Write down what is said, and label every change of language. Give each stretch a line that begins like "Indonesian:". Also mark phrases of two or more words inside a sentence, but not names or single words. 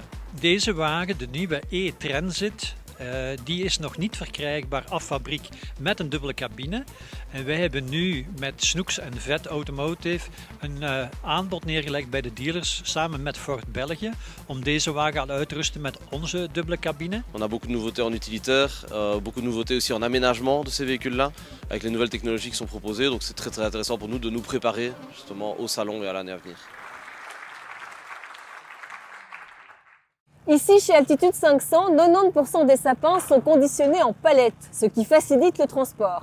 Dutch: Deze wagen, de nieuwe e-Transit, die is nog niet verkrijgbaar af fabriek met een dubbele cabine. En wij hebben nu met Snoeks en Vet Automotive een aanbod neergelegd bij de dealers samen met Ford België om deze wagen al uit te rusten met onze dubbele cabine.
French: On a beaucoup de nouveautés en utilitaire, beaucoup de nouveautés aussi en aménagement de ces véhicules-là, avec les nouvelles technologies qui sont proposées. Donc c'est très intéressant pour nous de nous préparer justement au salon et à l'année à venir. Ici, chez Altitude 500, 90% des sapins sont conditionnés en palettes, ce qui facilite le transport.